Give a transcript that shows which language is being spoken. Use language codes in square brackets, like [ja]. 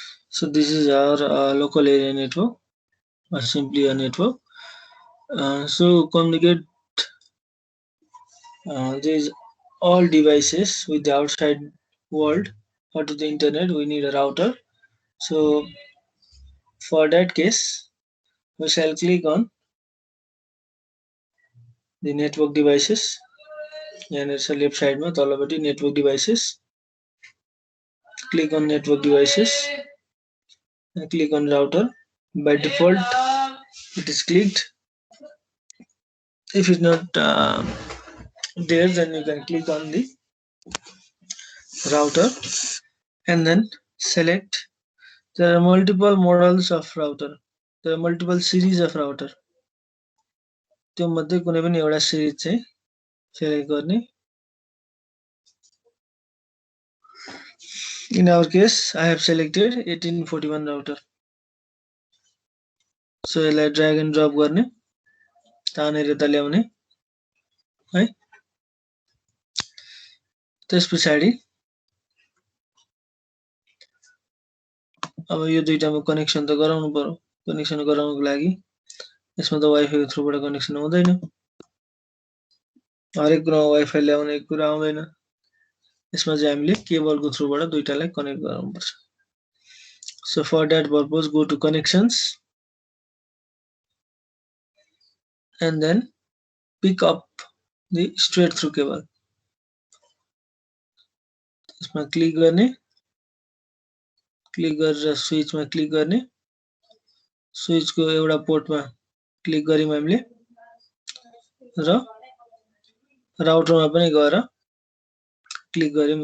[en] so this is our local area network or simply a network. So communicate these all devices with the outside world or to the internet. We need a router. So for that case, we shall click on the network devices. And it's a left side [ne] ma talapati [en] network devices. Click on network devices and click on router. By default, it is clicked. If it's not there, then you can click on the router and then select. There are multiple models of router. There are multiple series of router. [ne] त्यो मध्ये कुनै पनि एउटा series चाहिँ select गर्ने. [en] In our case, I have selected 1841 router. [ne] So यसलाई drag and drop गर्ने, तानेर यता ल्याउने है. त्यसपछि अब यो दुईटामा कनेक्सन त गराउनु पर्यो. कनेक्सन गराउनको लागि यसमा त वाइफाई थ्रुबाट कनेक्सन हुँदैन. हरेक कुरामा वाइफाई ल्याउने कुरा आउँदैन. यसमा चाहिँ हामीले केबलको थ्रुबाट दुईटालाई कनेक्ट गराउनु पर्छ. [en] So for that purpose, go to connections and then pick up the straight through cable. [ne] यसमा क्लिक गर्ने, क्लिक गरेर स्विचमा क्लिक गर्ने. स्विचको एउटा पोर्टमा क्लिक गर्यौं हामीले र राउटरमा पनि गएर क्लिक गर्यौं.